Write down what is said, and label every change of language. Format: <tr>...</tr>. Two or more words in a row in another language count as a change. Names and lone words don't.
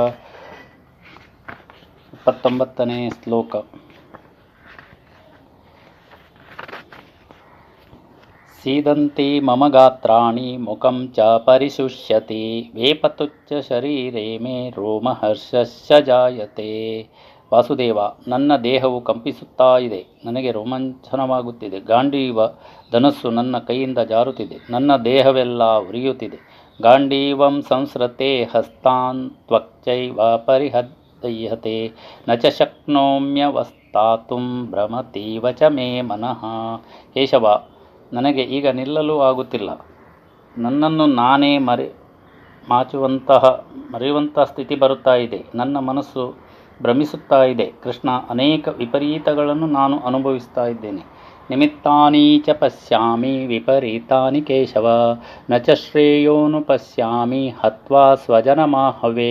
<kn>29ನೇ ಶ್ಲೋಕ.</kn> <sa>सीदन्ति मम गात्राणि मुखं च परिशुष्यति वेपतुच्च शरीरे मे ರೋಮಹರ್ಷಶ್ಚ ಜಾಯತೆ.</sa> <kn>ವಾಸುದೇವ, ನನ್ನ ದೇಹವು ಕಂಪಿಸುತ್ತಾ ಇದೆ, ನನಗೆ ರೋಮಾಂಚನವಾಗುತ್ತಿದೆ. ಗಾಂಡೀವ ಧನಸ್ಸು ನನ್ನ ಕೈಯಿಂದ ಜಾರುತ್ತಿದೆ, ನನ್ನ ದೇಹವೆಲ್ಲ ಉರಿಯುತ್ತಿದೆ.</kn> <sa>ಗಾಂಡೀವಂ ಸಂಸ್ರತೆ ಹಸ್ತಾನ್ ತ್ವಕ್ಚೈವ ಪರಿಹದ್ಯತೆ ನ ಚ ಶಕ್ನೋಮ್ಯವಸ್ಥಾತುಂ ಭ್ರಮತೀವ ಚ ಮೇ ಮನಃ.</sa> <kn>ಕೇಶವ, ನನಗೆ ಈಗ ನಿಲ್ಲಲು ಆಗುತ್ತಿಲ್ಲ. ನನ್ನನ್ನು ನಾನೇ ಮರೆಯುವಂಥ ಸ್ಥಿತಿ ಬರುತ್ತಾ ಇದೆ. ನನ್ನ ಮನಸ್ಸು ಭ್ರಮಿಸುತ್ತಾ ಇದೆ. ಕೃಷ್ಣ, ಅನೇಕ ವಿಪರೀತಗಳನ್ನು ನಾನು ಅನುಭವಿಸ್ತಾ ಇದ್ದೇನೆ.</kn> <sa>ನಿಮಿತ್ತಾನಿ ಚ ಪಶ್ಯಾಮಿ ವಿಪರೀತಾನಿ ಕೇಶವ ನ ಚ ಶ್ರೇಯೋನು ಪಶ್ಯಾಮಿ ಹತ್ವಾ ಸ್ವಜನಮಾಹವೇ.</sa>